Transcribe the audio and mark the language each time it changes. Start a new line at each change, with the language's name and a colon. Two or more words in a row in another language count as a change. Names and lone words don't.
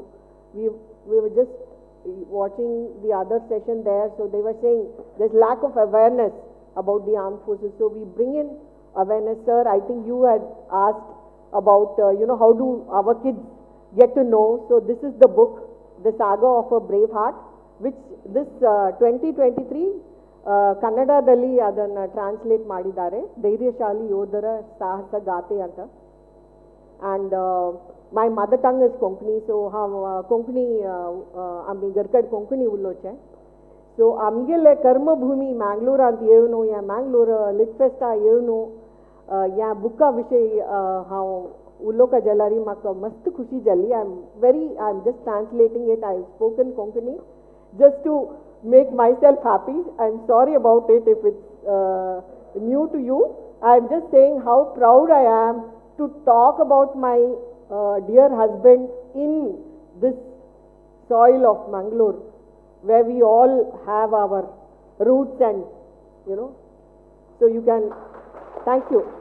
English: We were just watching the other session there, so they were saying there's lack of awareness about the armed forces. So we bring in awareness. Sir, I think you had asked about, how do our kids get to know. So this is the book, The Saga of a Brave Heart, which this 2023
Kannada: ಕನ್ನಡದಲ್ಲಿ ಅದನ್ನು ಟ್ರಾನ್ಸ್ಲೇಟ್ ಮಾಡಿದ್ದಾರೆ, ಧೈರ್ಯಶಾಲಿ ಯೋಧರ ಸಾಹಸ ಗಾಥೆ ಅಂತ.
English: And my mother tongue is Konkani, so Konkani
Konkani: आम्ही गरकड कोंकणी उलोचे. So आमगेले कर्मभूमी Mangalore ಅಂತ येवनो या Mangalore लिटफेस्ट येवनो या बुका विषय हांव उलोका जलारी म्हाका मस्त खुशी जाली.
English: I'm just translating it. I've spoken Konkani just to make myself happy. I'm sorry about it if it's new to you. I'm just saying how proud I am to talk about my dear husband in this soil of Mangalore, where we all have our roots, and so you can, thank you.